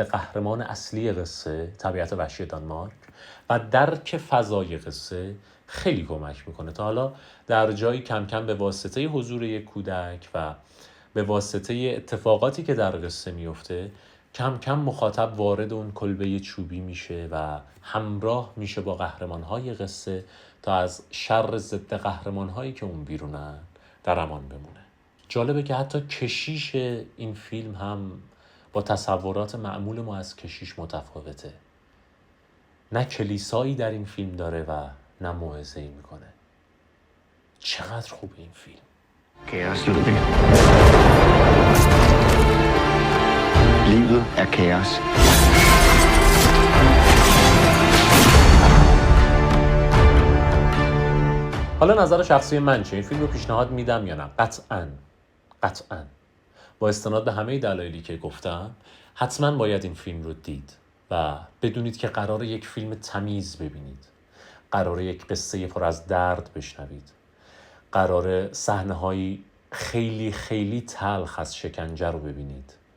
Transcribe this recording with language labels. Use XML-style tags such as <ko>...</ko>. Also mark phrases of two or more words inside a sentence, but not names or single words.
<fa>قهرمان اصلی قصه، طبیعت وحشی دانمارک، و درک فضای قصه خیلی کمک میکنه تا حالا در جایی کم کم به واسطه حضور یک کودک و به واسطه اتفاقاتی که در قصه میفته کم کم مخاطب وارد اون کلبه چوبی میشه و همراه میشه با قهرمانهای قصه تا از شر ضد قهرمانهایی که اون بیرونن در امان بمونه. جالبه که حتی کشیش این فیلم هم با تصورات معمول ما از کشیش متفاوته. نه کلیسایی در این فیلم داره و نه موعظه‌ای میکنه. چقدر خوبه این فیلم.</fa> <da>Kaos, Ludvig. Livet er kaos.</da> <fa>حالا نظر شخصی من چه؟ این فیلم رو پیشنهاد میدم یا نه؟ قطعاً با استناد به همه دلایلی که گفتم حتما باید این فیلم رو دید و بدونید که قراره یک فیلم تمیز ببینید، قراره یک قصه پر از درد بشنوید، قراره صحنه‌هایی خیلی خیلی تلخ از شکنجه رو ببینید،</fa>